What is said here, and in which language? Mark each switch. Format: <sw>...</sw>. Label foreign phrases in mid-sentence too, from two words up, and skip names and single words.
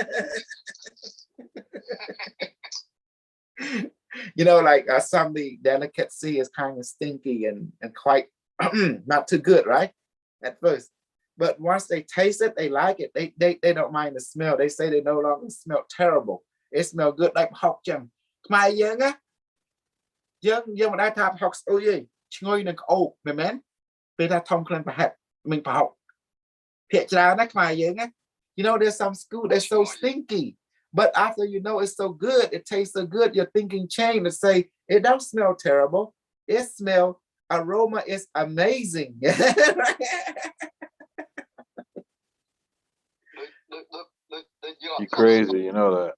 <en>you know like some of the delicacy is kind of stinky and quite not too good right at first but once they taste it they like it they don't mind the smell they say they no longer smell terrible it smell good like</en> <km>ហុកចឹងខ្មែរយើងណាយើងមិនដែលថាហុកស្អុយទេឈ្ងុយនឹងក្អូបមែនពេលថាធំក្លិនប្រហិតមិនប្រហុកភាគច្រើនណាខ្មែរយើងណា</km> <en>you know there's some school that's so stinky but after you know it's so good it tastes so good your thinking change and say it don't smell terrible it smell aroma is amazing You crazy, you know that.</en>